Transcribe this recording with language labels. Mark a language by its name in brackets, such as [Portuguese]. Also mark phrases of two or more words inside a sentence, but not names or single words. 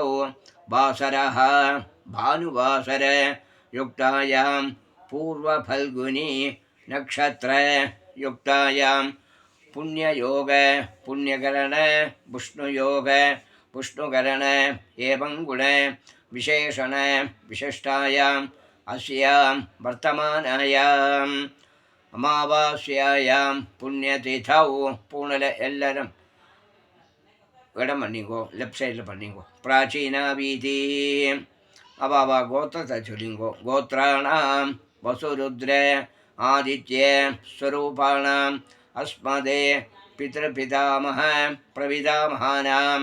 [Sanskrit] वासरः भानुवासर युक्तायां पूर्वफल्गुनी नक्षत्र युक्तायां पुण्ययोग पुण्यकरण विष्णुयोग विष्णुकरण एवं गुण विशेषण विशिष्टायाम् अस्यां वर्तमानायां अमावास्यायां पुण्यतिथौ. [Tamil] பூனல எல்லாரும் இடம் பண்ணிங்கோ, [English] left side [Tamil] பண்ணிங்கோ. பிராச்சீனா வீதி அவாவா கோத்திரத்தை சொல்லிங்கோ. [Sanskrit] गोत्राणां वसुरुद्र आदित्य स्वरूपाणां अस्मदे पितृपितामह प्रपितामहानाम्.